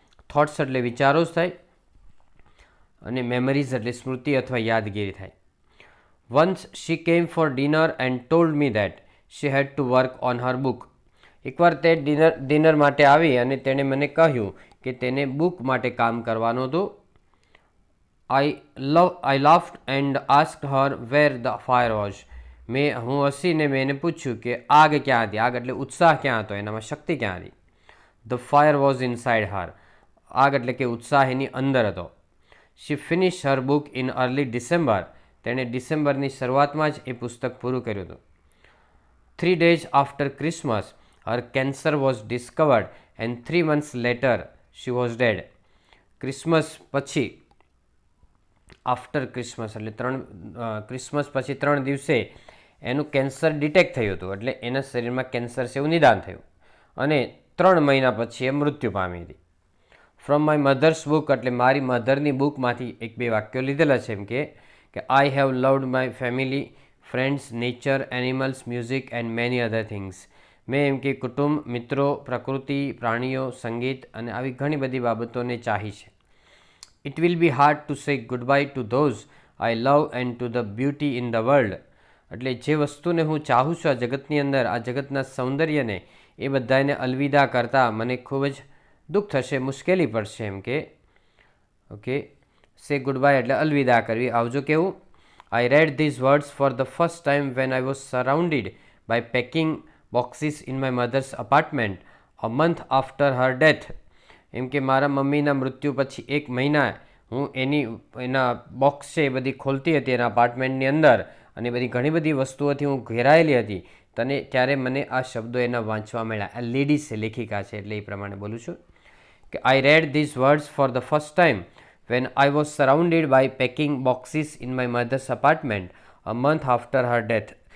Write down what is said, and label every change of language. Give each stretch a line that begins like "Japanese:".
Gujarati: Thoughts એટલે વિચારો થાય અને મેમરીઝ એટલે સ્મૃતિ અથવા યાદગીરી થાય.
English: Once she came for dinner and told me that she had to work on her book.
Gujarati: એકવાર તે ડિનર માટે આવી અને તેણે મને કહ્યું કે તેને બુક માટે કામ કરવાનું હતું.
English: I laughed and asked her where the fire was.
Gujarati: હું હસીને મેં એને પૂછ્યું કે આગ ક્યાં હતી. આગ એટલે ઉત્સાહ ક્યાં હતો, એનામાં શક્તિ ક્યાં હતી.
English: The fire was inside her.
Gujarati: આગ એટલે કે ઉત્સાહ એની અંદર હતો.
English: She finished her book in early December.
Gujarati: તેણે ડિસેમ્બરની શરૂઆતમાં જ એ પુસ્તક પૂરું કર્યું હતું.
English: 3 days after Christmas, her cancer was discovered and 3 months later she was dead.
Gujarati: Christmas પછી,
English: after Christmas
Gujarati: એટલે ક્રિસમસ પછી 3 દિવસે એનું કેન્સર ડિટેક્ટ થયું હતું, એટલે એના શરીરમાં કેન્સર છે એવું નિદાન થયું અને 3 મહિના પછી એ મૃત્યુ પામી હતી.
English: from my mother's book
Gujarati: એટલે મારી મધરની બુકમાંથી 1-2 વાક્યો લીધેલા છે.
English: એમ કે I have loved my family, friends, nature, animals, music and many other things.
Gujarati: મેં એમ કે કુટુંબ, મિત્રો, પ્રકૃતિ, પ્રાણીઓ, સંગીત અને આવી ઘણી બધી બાબતોને ચાહી છે.
English: It will be hard to say goodbye to those I love and to the beauty in the world.
Gujarati: એટલે જે વસ્તુને હું ચાહું છું આ જગતની અંદર, આ જગતના સૌંદર્યને, એ બધાને અલવિદા કરતાં મને ખૂબ જ દુઃખ થશે, મુશ્કેલી પડશે. એમ કે ઓકે,
English: say goodbye
Gujarati: એટલે અલવિદા કરવી, આવજો કેવું.
English: I read these words for the first time when I was surrounded by packing boxes in my mother's apartment a month after her death.
Gujarati: એમ કે મારા મમ્મીના મૃત્યુ પછી 1 મહિના હું એના બોક્સ છે એ બધી ખોલતી હતી એના અપાર્ટમેન્ટની અંદર, અને બધી ઘણી બધી વસ્તુઓથી હું ઘેરાયેલી હતી. ત્યારે મને આ શબ્દો એના વાંચવા મળ્યા. આ લેડીઝ છે, લેખિકા છે, એટલે એ પ્રમાણે બોલું છું
English: કે I read these words for the first time when I was surrounded by packing boxes in my mother's apartment a month after her death.